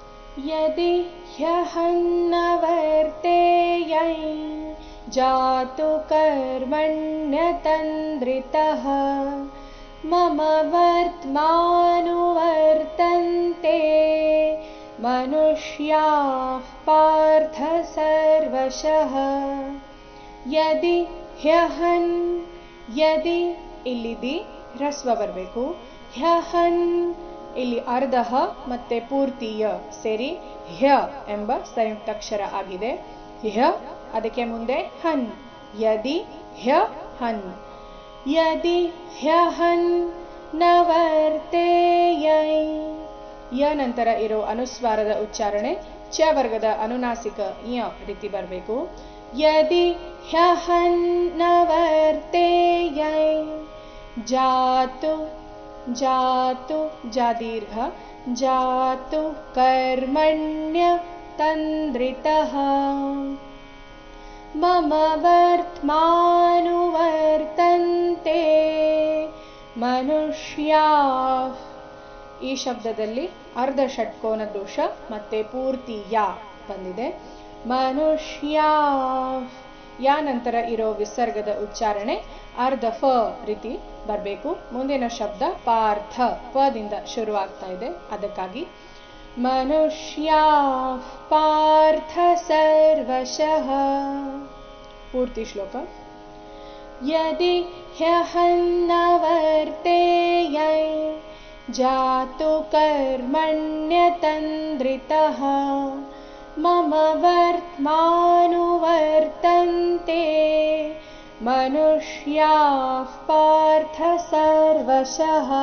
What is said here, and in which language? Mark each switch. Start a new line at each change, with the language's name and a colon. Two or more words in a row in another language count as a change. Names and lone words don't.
Sanskrit: यदि ह्यहन्न वर्तेयै जातु कर्मण्यतन्द्रितः मम वर्त्मानुवर्तन्ते मनुष्याः पार्थ सर्वशः. यदि ह्यहನ್,
Kannada: ಯದಿ ಇಲ್ಲಿದಿ ಹ್ರಸ್ವ ಬರಬೇಕು. ಹ್ಯಹನ್ ಇಲ್ಲಿ ಅರ್ಧ ಮತ್ತೆ ಪೂರ್ತಿ ಯ ಸೇರಿ ಹ್ಯ ಎಂಬ ಸಂಯುಕ್ತಾಕ್ಷರ ಆಗಿದೆ. ಹ್ಯ ಅದಕ್ಕೆ ಮುಂದೆ ಹನ್.
Sanskrit: ಯದಿ ಹ್ಯ ಹನ್. ಯದಿ ಹ್ಯಹನ್ ನ ವರ್ತೇಯೈ.
Kannada: ಯ ನಂತರ ಇರೋ ಅನುಸ್ವಾರದ ಉಚ್ಚಾರಣೆ ಚ ವರ್ಗದ ಅನುನಾಸಿಕ ಯ ರೀತಿ ಬರಬೇಕು.
Sanskrit: ಯದಿ ह्यहन् न वर्तेयै जातु, जातु जा दीर्घ, जातु कर्मण्य तन्द्रितः मम वर्त्मानुवर्तन्ते मनुष्याः.
Kannada: ಈ ಶಬ್ದದಲ್ಲಿ ಅರ್ಧ ಷಟ್ಕೋನ ದೋಷ ಮತ್ತೆ ಪೂರ್ತಿ ಯಾ ಬಂದಿದೆ. ಮನುಷ್ಯಾ ಯಾ ನಂತರ ಇರೋ ವಿಸರ್ಗದ ಉಚ್ಚಾರಣೆ ಅರ್ಧ ಫ ರೀತಿ ಬರಬೇಕು. ಮುಂದಿನ ಶಬ್ದ ಪಾರ್ಥ ಪದಿಂದ ಶುರುವಾಗ್ತಾ ಇದೆ, ಅದಕ್ಕಾಗಿ
Sanskrit: ಮನುಷ್ಯಾ ಪಾರ್ಥ ಸರ್ವಶಃ.
Kannada: ಪೂರ್ತಿ ಶ್ಲೋಕ.
Sanskrit: ಯದಿ ಹ್ಯಹನ್ನ ವರ್ತೆಯೈ ಜಾತು ಕರ್ಮಣ್ಯತಂದ್ರಿತಃ ಮಮ ವರ್ತ್ಮಾನುವರ್ತಂತೆ ಮನುಷ್ಯಾಃ ಪಾರ್ಥ ಸರ್ವಶಃ.